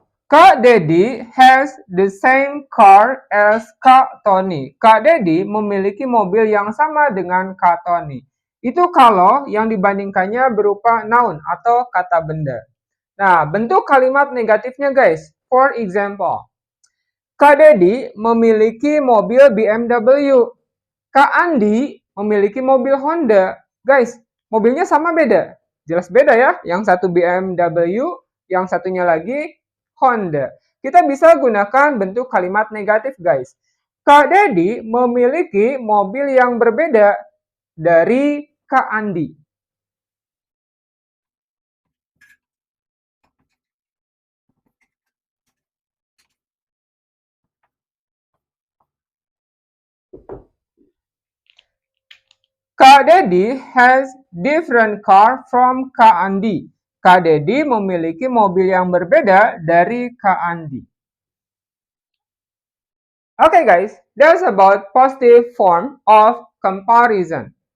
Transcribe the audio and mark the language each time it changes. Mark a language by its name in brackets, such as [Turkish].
[English] Kak Dedi has the same car as Kak Tony. [Indonesian] Kak Dedi memiliki mobil yang sama dengan Kak Tony. Itu kalau yang dibandingkannya berupa noun atau kata benda. Nah, bentuk kalimat negatifnya guys. [English] For example, [Indonesian] Kak Dedi memiliki mobil BMW. Kak Andi memiliki mobil Honda. Guys, mobilnya sama beda? Jelas beda ya. Yang satu BMW, yang satunya lagi Honda. Kita bisa gunakan bentuk kalimat negatif guys. Kak Dedi memiliki mobil yang berbeda dari Kak Andi. [English] Kak Dedi has different car from Kak Andi. [Indonesian] Kak Dedi memiliki mobil yang berbeda dari Kak Andi. [English] Okay guys, that's about positive form of comparison.